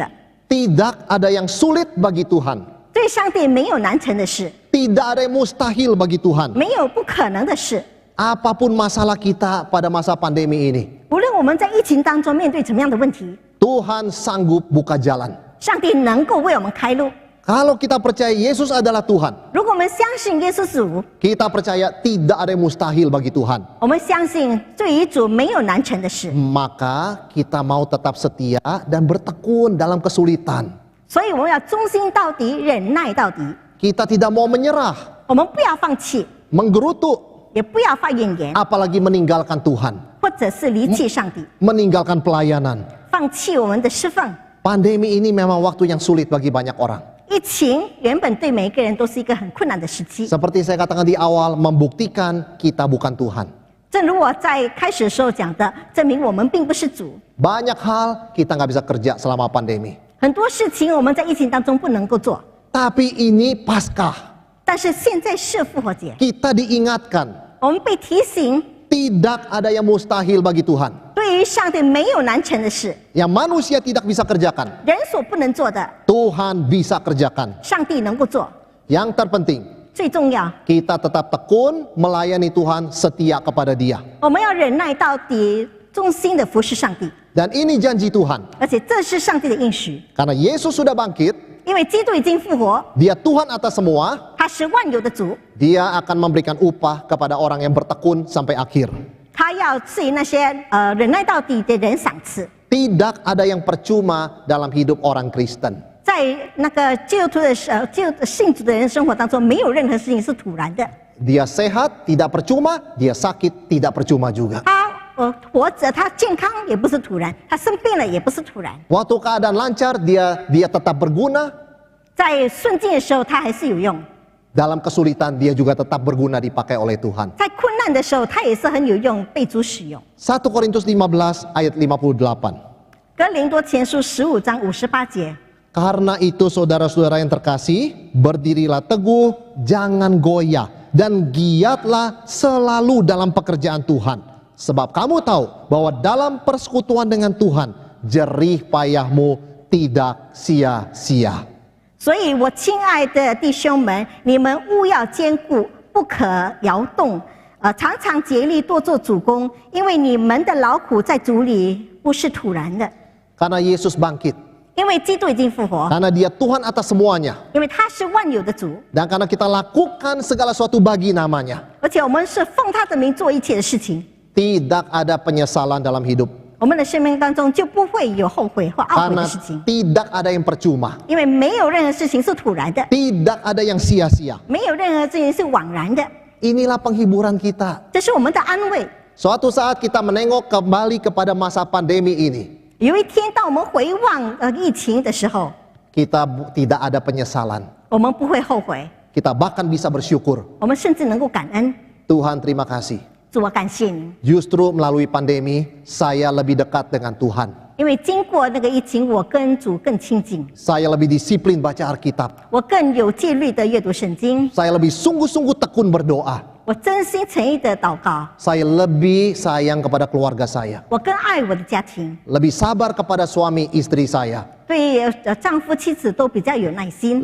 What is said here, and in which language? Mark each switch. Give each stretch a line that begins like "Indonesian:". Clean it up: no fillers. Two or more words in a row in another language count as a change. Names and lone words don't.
Indonesian: Tidak ada yang sulit bagi Tuhan.
Chinese: 对上帝没有难成的事，
Indonesian: Tidak ada yang mustahil bagi Tuhan.
Chinese: 没有不可能的事。
Indonesian: Apapun masalah kita pada masa pandemi ini,
Chinese: 无论我们在疫情当中面对怎么样的问题，
Indonesian: Tuhan sanggup buka jalan.
Chinese: 上帝能够为我们开路。
Indonesian: Kalau kita percaya Yesus adalah Tuhan,
Chinese: 如果我们相信耶稣是主，
Indonesian: kita percaya tidak ada yang mustahil bagi Tuhan,
Chinese: 我们相信对于主没有难成的事，
Indonesian: maka kita mau tetap setia dan bertekun dalam kesulitan.
Chinese: 所以我们要忠心到底，忍耐到底。
Indonesian: Kita tidak mau menyerah,
Chinese: 我们不要放弃，
Indonesian: menggerutu,
Chinese: 也不要发怨言，
Indonesian: apalagi meninggalkan Tuhan,
Chinese: 或者是离弃上帝，
Indonesian: meninggalkan pelayanan.
Chinese: 放弃我们的侍奉。
Indonesian: Pandemi ini memang waktu yang sulit bagi banyak orang.
Chinese: 疫情原本对每一个人都是一个很困难的时期，
Indonesian: Seperti saya katakan di awal, membuktikan kita bukan Tuhan.
Chinese: 正如我在开始的时候讲的，证明我们并不是主。
Indonesian: Banyak hal kita nggak bisa kerja selama pandemi.
Chinese: 很多事情我们在疫情当中不能够做，
Indonesian: Tapi ini Paskah,
Chinese: 但是现在是复活节，
Indonesian: kita diingatkan
Chinese: 我们被提醒，
Indonesian: tidak ada yang mustahil bagi Tuhan.
Chinese: 对于上帝没有难成的事，
Indonesian: Yang manusia tidak bisa kerjakan,
Chinese: 人所不能做的，
Indonesian: Tuhan bisa kerjakan.
Chinese: 上帝能够做。
Indonesian: Yang terpenting,
Chinese: 最重要，
Indonesian: kita tetap tekun melayani Tuhan, setia kepada Dia.
Chinese: 我们要忍耐到底，忠心的服侍上帝。
Indonesian: Dan ini janji Tuhan,
Chinese: 而且这是上帝的应许，
Indonesian: karena Yesus sudah bangkit,
Chinese: 因为基督已经复活，
Indonesian: Dia Tuhan atas semua,
Chinese: 他是万有的主，
Indonesian: Dia akan memberikan upah kepada orang yang bertekun sampai akhir.
Chinese: 他要赐予那些忍耐到底的人赏赐。
Indonesian: Tidak ada yang percuma dalam hidup orang Kristen.
Chinese: 在那个基督徒的信主的人生活当中，没有任何事情是突然的。
Indonesian: Dia sehat, tidak percuma. Dia sakit, tidak percuma juga.
Chinese: 他活着，他健康也不是突然，他生病了也不是突然。
Indonesian: Waktu keadaan lancar, dia tetap berguna.
Chinese: 在顺境的时候，他还是有用；
Indonesian: Dalam kesulitan, dia juga tetap berguna dipakai oleh Tuhan.
Chinese: 在困难的时候，他也是很有用，被主使用。
Indonesian: 1 Korintus 15 ayat 58.
Chinese: 哥林多前书15章58节。
Indonesian: Karena itu saudara-saudara yang terkasih, berdirilah teguh, jangan goyah, dan giatlah selalu dalam pekerjaan Tuhan. Sebab kamu tahu bahwa dalam persekutuan dengan Tuhan, jerih payahmu tidak sia-sia.
Chinese: 所以我亲爱的弟兄们，你们务要坚固，不可摇动，常常竭力多做主工，因为你们的劳苦在主里不是突然的，
Indonesian: Karena Yesus bangkit,
Chinese: 因为基督已经复活，
Indonesian: karena Dia Tuhan atas semuanya,
Chinese: 因为他是万有的主，
Indonesian: dan karena kita lakukan segala sesuatu bagi namanya,
Chinese: 而且我们是奉他的名做一切的事情，
Indonesian: tidak ada penyesalan dalam hidup.
Chinese: 我们的生命当中就不会有后悔或懊悔
Indonesian: Karena
Chinese: 的事情，
Indonesian: tidak ada yang percuma,
Chinese: 因为没有任何事情是突然的，
Indonesian: tidak ada yang sia-sia.
Chinese: 没有任何事情是枉然的，
Indonesian: Inilah penghiburan kita.
Chinese: 这是我们的安慰。
Indonesian: Suatu saat kita menengok kembali kepada masa pandemi ini,
Chinese: 有一天，当我们回望疫情的时候，
Indonesian: kita tidak ada penyesalan.
Chinese: 我们不会后悔，
Indonesian: Kita bahkan bisa bersyukur.
Chinese: 我们甚至能够感恩。
Indonesian: Tuhan terima kasih.
Chinese: 主，我感谢你，
Indonesian: Justru melalui pandemi, saya lebih dekat dengan Tuhan.
Chinese: 因为经过那个疫情，我跟主更亲近，
Indonesian: Saya lebih disiplin baca Alkitab.
Chinese: 我更有纪律的阅读圣经，
Indonesian: Saya lebih sungguh-sungguh tekun berdoa.
Chinese: 我真心诚意的祷告，
Indonesian: Saya lebih sayang kepada keluarga saya.
Chinese: 我更爱我的家庭，
Indonesian: Lebih sabar kepada suami istri saya.
Chinese: 对丈夫妻子都比较有耐心，